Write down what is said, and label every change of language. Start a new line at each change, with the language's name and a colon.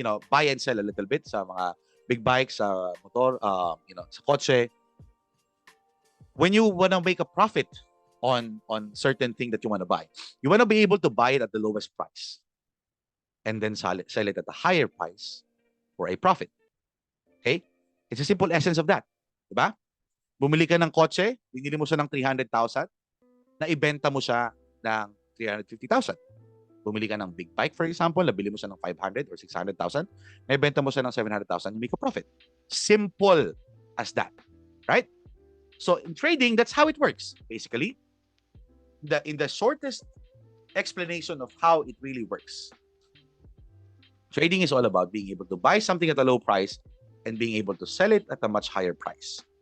English: buy and sell a little bit
Filipino: sa mga big bikes, sa motor, sa kotse.
English: When you want to make a profit on certain thing that you want to buy, you want to be able to buy it at the lowest price and then sell it at a higher price for a profit. Okay? It's a simple essence of that.
Filipino: Diba? Bumili ka ng kotse, binili mo siya ng 300,000, na ibenta mo siya ng 350,000. Bumili ka ng big bike, for example, nabili mo siya ng 500 or 600,000, na ibenta mo siya ng 700,000,
English: you make a profit. Simple as that. Right? So in trading, that's how it works. Basically, in the shortest explanation of how it really works, trading is all about being able to buy something at a low price and being able to sell it at a much higher price.